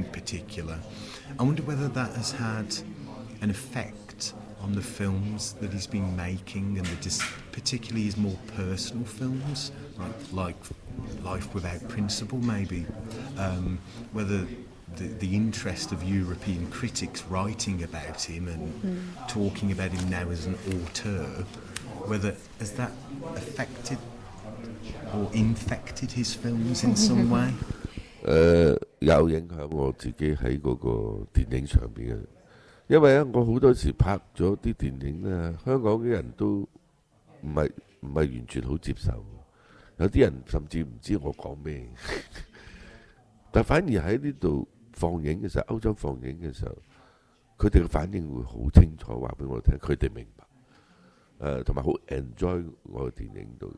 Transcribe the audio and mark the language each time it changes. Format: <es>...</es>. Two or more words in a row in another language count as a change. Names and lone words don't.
<en>particular I wonder whether that has had an effect on the films that he's been making, and particularly his more personal films like Life Without Principle, maybe, whether the interest of European critics writing about him and talking about him now as an auteur, whether has that affected or infected his films in some way?</en> <yue>有影響我自己喺嗰個電影上邊嘅，因為我好多時拍咗啲電影咧，香港嘅人都唔係完全好接受，有啲人甚至唔知我講咩，但反而喺呢度放映嘅時候，歐洲放映嘅時候，佢哋嘅反應會好清楚話俾我聽，佢哋明白，同埋好 enjoy 我嘅電影度。</yue>